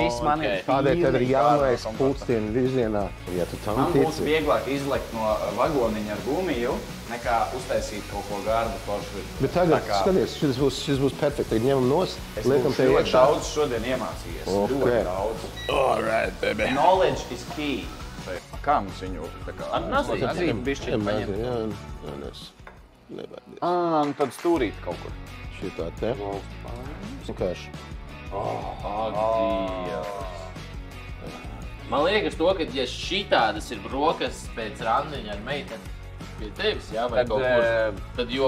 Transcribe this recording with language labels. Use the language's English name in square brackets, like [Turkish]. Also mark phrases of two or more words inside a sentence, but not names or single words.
[Latvian] Šis man ir Tādēļ tev ir jānojas pulksteni virzienā, ja tu tam Man būtu tici. vieglāk izlekt no vagoniņa ar gumiju, nekā uztaisīt kaut ko gardu foršu. Bet tagad, skaties, šis būs perfekti. Tagad ņemam nost, liekam te ļoti iekšā. daudz šodien iemācījies. Ļoti daudz. [English] All right, baby. Knowledge is key. [Latvian] Kā mums viņu tā kā... Ar nazīm. Bišķiņ paņemt. Nebaidīs. Tad stūrīt kaut kur. Šitā te. Vienkārši. Man liekas to, ka ja šitādas ir brokas pēc randiņa ar meiteni pie tevis, jā, vai kaut kur, tad jo...